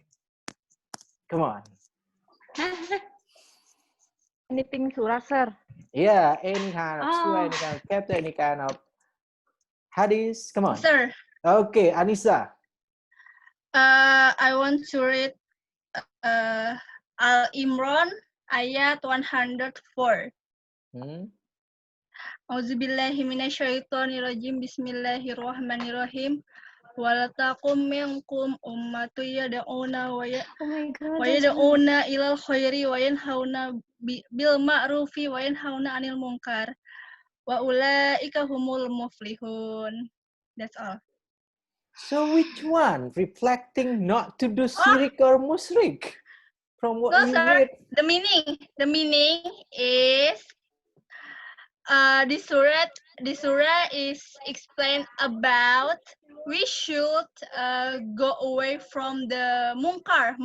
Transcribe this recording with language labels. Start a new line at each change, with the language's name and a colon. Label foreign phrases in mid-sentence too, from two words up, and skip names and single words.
English: Come on. Anything surah, sir? Yeah, any kind of surah, any kind of chapter, any kind of hadith. Come on. Sir. Okay, Annisa. I want to read Al Imran ayat 104.
Arabic: أعوذ بالله من الشيطان الرجيم. بسم الله الرحمن الرحيم. ولتكم منكم أمة يدعون ويدعون إلى الخير وينهون بالمعروف وينهون عن المنكر. وأولئك هم المفلحون.
English: That's all. So which one? Reflecting not to do sirik or mushrik? From what you sir, read. The meaning is the surah is explained about we should go away from the munkar.